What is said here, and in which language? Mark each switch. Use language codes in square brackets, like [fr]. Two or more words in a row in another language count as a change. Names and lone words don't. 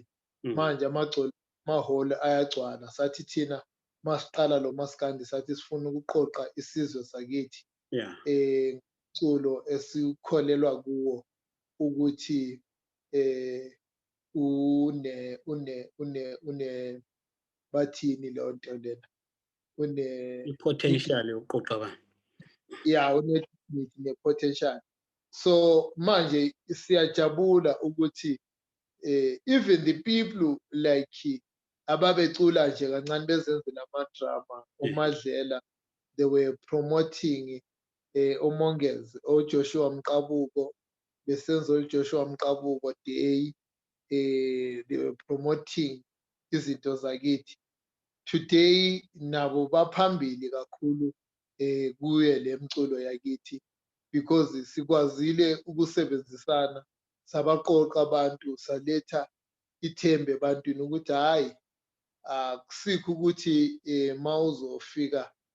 [zu] Manje amahholo ayagcwala, sathi thina masiqala lo maskandi sathi sifuna ukuqoqa isizwe sakithi, umculo esikholelwa kuwo ukuthi une bathini leyo nto lena, potential yokuqoqa abantu. une-potential. So manje siyajabula ukuthi [en] even the people like [zu] ababecula nje kancane bezenzela amadrama, uMadlela, [en] they were promoting [zu] uMongezi, oJoshua Mqabuko, besenza uJoshua Mqabuko Day, [en] they were promoting [zu] izinto zakithi. Today nabo baphambili kakhulu kuye le mculo yakithi, because sikwazile ukusebenzisana, sabaqoqa abantu, saletha ithembe ebantwini ukuthi hayi, akusikho ukuthi ma uzofika